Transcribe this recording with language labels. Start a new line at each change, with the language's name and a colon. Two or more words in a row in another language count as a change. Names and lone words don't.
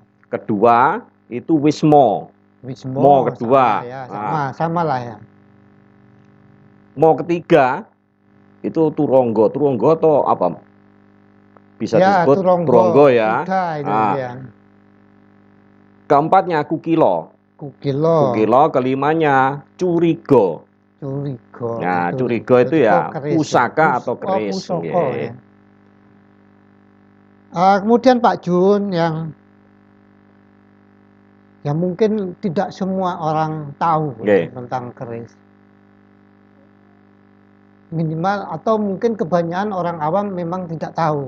Indonesian: Kedua itu wismo. Wismo Mo sama kedua. ya, Nah, sama lah ya. mo ketiga itu turonggo. Turonggo atau apa? Bisa Ya, disebut Turonggo, turonggo ya. kuda itu Nah, ya. keempatnya kukilo. Kukilo, Kukilo, kelimanya curigo. curigo, Nah, curigo itu curigo ya keris ya. pusaka atau keris. Pusoko Nggih. ya. Kemudian Pak Jun yang mungkin tidak semua orang tahu ya, Nggih. tentang keris. Minimal atau mungkin kebanyakan orang awam memang tidak tahu